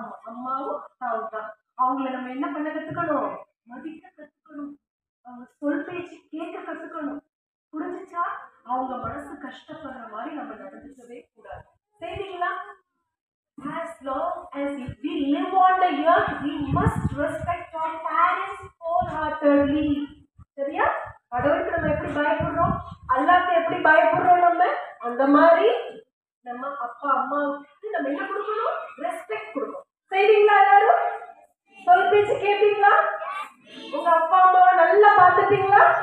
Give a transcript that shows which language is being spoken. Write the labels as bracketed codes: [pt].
[ta] அம்மாவும் அப்பாவும் தான். அவங்கள நம்ம என்ன பண்ண கத்துக்கணும்? மதிக்க கத்துக்கணும். அவங்க சொல் பேச்சு கேட்க கத்துக்கணும். புரிஞ்சுச்சா? அவங்க மனசு கஷ்டப்படுற மாதிரி நம்ம நடந்துக்கவே கூடாது. சரிங்களா? [en] As long as we live on the earth, we must respect our parents wholeheartedly. [ta] சரியா? கடவுளுக்கு நம்ம எப்படி பயப்படுறோம், அல்லாஹ்க்கு எப்படி பயப்படுறோம், நம்ம அந்த மாதிரி நம்ம அப்பா அம்மாவுக்கு நம்ம என்ன கொடுக்கணும்? ரெஸ்பெக்ட் கொடுக்கணும். சரிங்களா? எல்லாரும் சொல் பேச்சு கேட்பீங்களா? உங்க அப்பா அம்மாவை நல்லா பார்த்துட்டீங்களா?